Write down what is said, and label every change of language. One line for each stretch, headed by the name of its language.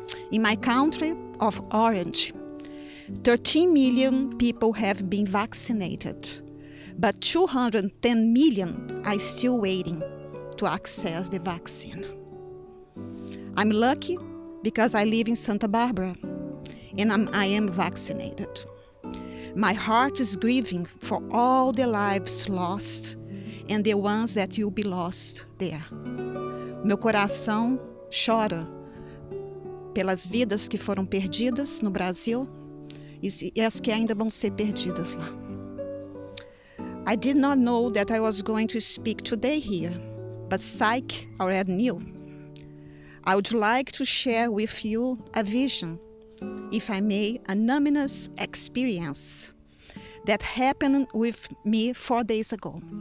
English: In my country of Orange, 13 million people have been vaccinated, but 210 million are still waiting to access the vaccine. I'm lucky because I live in Santa Barbara and I am vaccinated. My heart is grieving for all the lives lost and the ones that will be lost there.
Portuguese: Meu coração chora pelas vidas que foram perdidas no Brasil e as que ainda vão ser perdidas lá.
English: I did not know that I was going to speak today here, but Psyche already knew. I would like to share with you a vision, if I may, a numinous experience that happened with me 4 days ago.